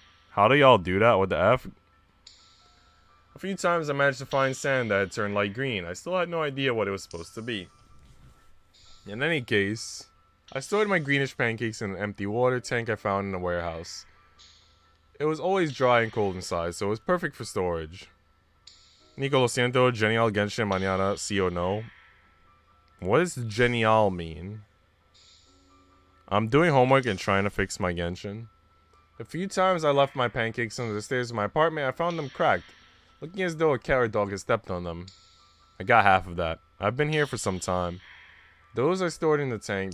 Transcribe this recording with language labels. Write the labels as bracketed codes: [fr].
[en] How do y'all do that with the F? A few times I managed to find sand that had turned light green. I still had no idea what it was supposed to be. In any case, I stored my greenish pancakes in an empty water tank I found in a warehouse. It was always dry and cold inside, so it was perfect for storage. [es] Nico, lo siento, genial Genshin mañana, sí o no? [en] What does genial mean? I'm doing homework and trying to fix my Genshin. The few times I left my pancakes under the stairs of my apartment, I found them cracked, looking as though a cat or dog had stepped on them. I got half of that. I've been here for some time. Those I stored in the tank.